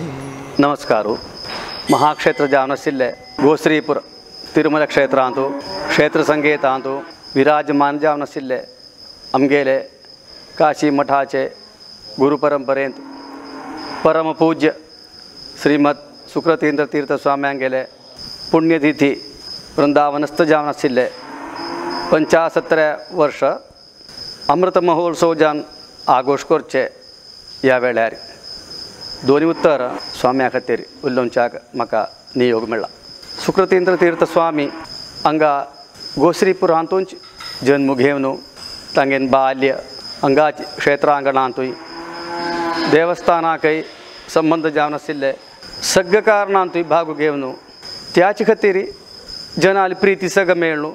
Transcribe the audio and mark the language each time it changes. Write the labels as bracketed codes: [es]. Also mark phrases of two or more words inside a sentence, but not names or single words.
[kok] नमस्कार. महाक्षेत्र जावनसिल्ले गोश्रीपुर तिरुमल क्षेत्र अंतु क्षेत्र संगीत अंतु विराजमान जावनसिल्ले अमगेले काशी मठाचे गुरुपरंपरेंत परम पूज्य श्रीमद सुकृतींद्र तीर्थ स्वाम्यांगेले पुण्यतिथी वृंदावनस्थ जावनसिल्ले 75 वर्ष अमृत महोत्सव जावन आगोश करचे ह्या वेळार दोन्ही उत्तर स्वाम्या खातीर उलोवच्याक म्हाका नियोग मेळ्ळा. सुकृतींद्र तीर्थ स्वामी हांगा गोश्रीपुरांतूच जन्म घेवन तांगेन बाल्य हांगा क्षेत्रांगणांतूय देवस्थानाकय संबंध जावन आशिल्ले सगळे कारणांतूय भाग घेवन त्याचे खातीर जनाली प्रीती सग मेळ्ळू.